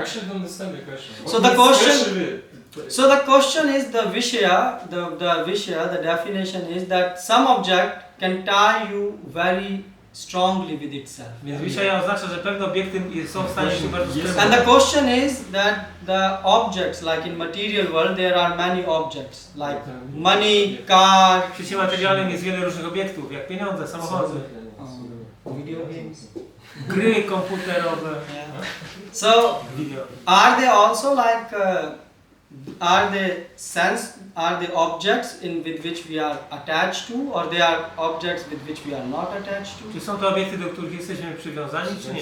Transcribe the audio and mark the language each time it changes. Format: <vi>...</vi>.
<en>Actually, don't understand the question. So the question, so the question is the Vishaya, the Vishaya, the definition is that some object can tie you very strongly with itself.</en> <pl>Więc Vishaya oznacza, że pewne obiekty są w stanie się bardzo</pl> <en>And the</en> <pl>skrępować.</pl> <en>question is that the objects, like in material world, there are many objects, like money, car,</en> <pl>W świecie materialnym jest wiele różnych obiektów, jak pieniądze, samochody,</pl> <en>video games.</en> <pl>gry komputerowe,</pl> <en>Yeah. So</en> <pl>video.</pl> <en>are they also like are they objects with which we are attached to, or they are objects with which we are not attached to?</en> <pl>Czy są to obiekty, do których jesteśmy przywiązani, czy nie?</pl>